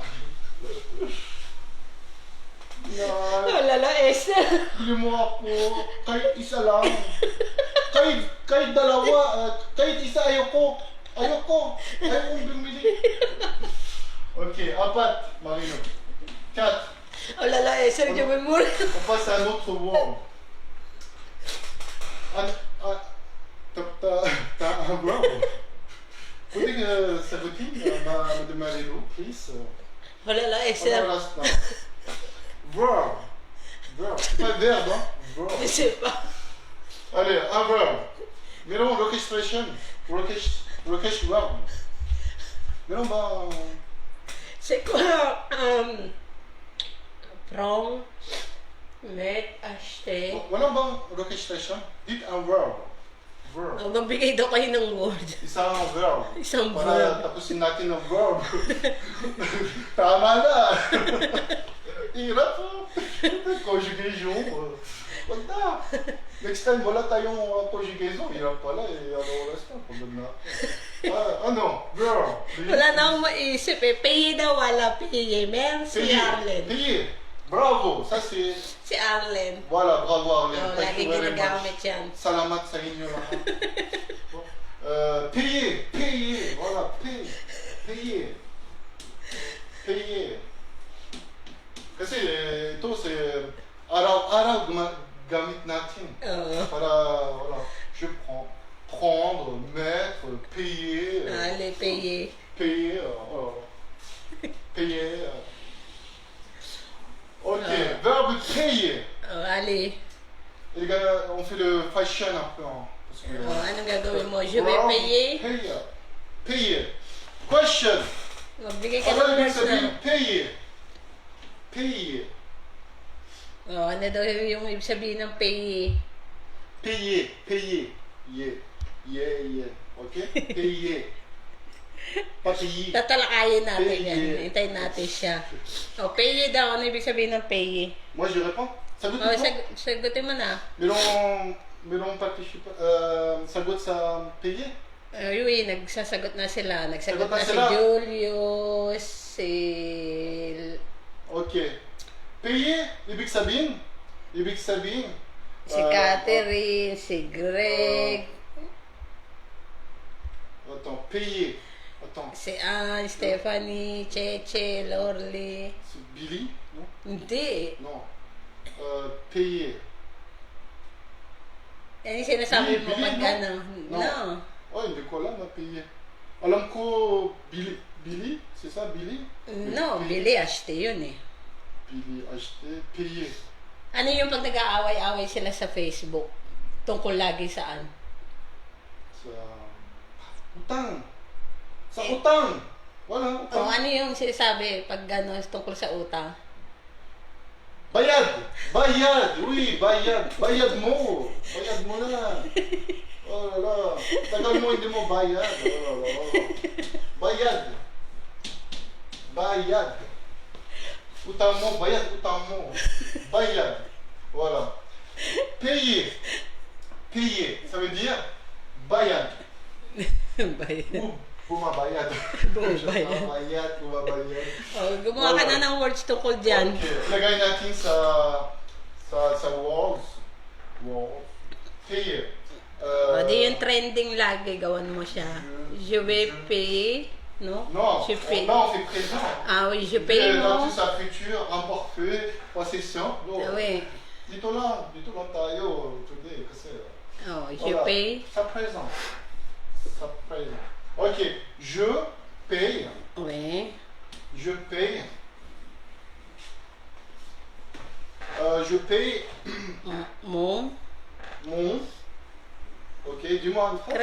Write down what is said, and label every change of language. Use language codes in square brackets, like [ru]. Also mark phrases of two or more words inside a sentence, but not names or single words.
[fr] Oh, lala Esther. [tl] Bili mo ako kahit isa lang. Kahit dalawa, kahit isa ayoko. Ayokong bumili. Okay, apat, Marino. 4. [fr] Oh, lala Esther, On [tl] yung memory. [fr] on passe à un autre word. T'as un verbe. Vous voulez que ça vous dit, Madame Marino, please? Oh, lala Pendant Esther. l'instant. Verbe. Verbe. C'est pas verbe, hein? Verbe. Je sais pas. Allez, un verbe. Mettons l'orchestration. Orchestre verbe. Mettons, C'est quoi? Prendre, mettre, acheter. mettons l'orchestration. Dites un verbe. Verbe. [tl] Oh, magbigay daw kayo ng word. Isang verb. Isang Para verb. tapusin natin ang verb. Tama na. Hirap po. Conjugaison. Wag na. [en] Next time [tl] wala tayong conjugaison. Hirap pala eh. Ano oras na? Pagod na ako. Ano? Verb. Wala na akong maisip eh. Paye daw, wala paye. Meron si Arlen. [fr] Payer. Bravo. Ça c'est... [tl] Si Arlen. [fr] Voilà, bravo Arlen. Oh, [en] Thank [tl] lagi [en] you very [tl] ginagamit [en] much. [tl] yan. Salamat sa inyo lahat. [fr] Payer. Voilà, payer. [tl] Kasi ito si araw-araw gamit natin. Oo. Para, [fr] voilà, je prendre, mettre, payer. Ali, paye. Payer, voilà. Payer. Ok, verbe payer. Oh, Ali. Et les gars, on fait le fashion un peu. Hein, parce que, [tl] Oh, anong gagawin mo? [fr] Je vais verbe payer. Payer. Question. [tl] Magbigay ka [fr] Alors, [tl] ng [fr] il [tl] words na. [fr] s'agit payer. Payer. [tl] Oh, ano daw yung ibig sabihin ng paye? [fr] Payer. Yeah. Ok? Payer. Pas payer. [tl] Tatalakayin natin [fr] Paye. [tl] yan. Hintayin natin siya. Oh, paye daw. Ano ibig sabihin ng paye? [fr] Moi, je réponds. Ça goûte Oh, quoi? [tl] sagutin mo na. [fr] Melon participe. Ça goûte ça payer? [tl] Yui, nagsasagot na sila. Nagsagot Sagot na na si sila. Julius, si... Ok. Payer, ibig sabihin. Si Catherine, si Greg, [fr] Attends, payer. Attends, [tl] si Anne, Stephanie, Cheche, Lorly. [fr] c'est Billy? Non? [tl] Hindi. [fr] Non. Payer. [tl] Yan yung sinasabi mo Billy, pag no? ano. [en] No. No. [tl] Oh, hindi ko alam na payer. Alam ko Billy? [fr] C'est ça, [tl] Billy? No, Billy Ashte yun eh. [fr] Billy, acheter, payer. [tl] Ano yung pag nag-aaway-away sila sa Facebook? Tungkol lagi saan? Sa utang. Sa utang. Wala, O utang. ano yung sinasabi pag gano'n tungkol sa utang? Bayad! Oui, bayad! Bayad mo na! [fr] Oh la la! [tl] Tagal mo hindi mo bayad! [fr] Oh la la! [tl] Bayad! Utang mo, utang mo! Bayad! [fr] Voilà! Payer! Ça veut dire bayad! [tl] Bayad. Bumabayad! Bumabayad. Bumabayad! O, gumawa ka na ng words tungkol dyan. Okay. Lagay natin sa walls. Wow. [fr] Payer. [tl] O, di yung trending lagi, gawan mo siya. [fr] Je vais payer, no? Non, Je paye. là on fait présent. Ah oui, je paye, Dans [tl] no? sa future, imparfait, possession. [fr] Ah oui. [tl] Dito lang tayo today kasi. [fr] Oh, je Voilà. paye. [tl] Sa présent. Sa présent. Ok, [fr] je paye. Oui. Je paye. Je paye Mon mon. Ok, dis-moi une phrase.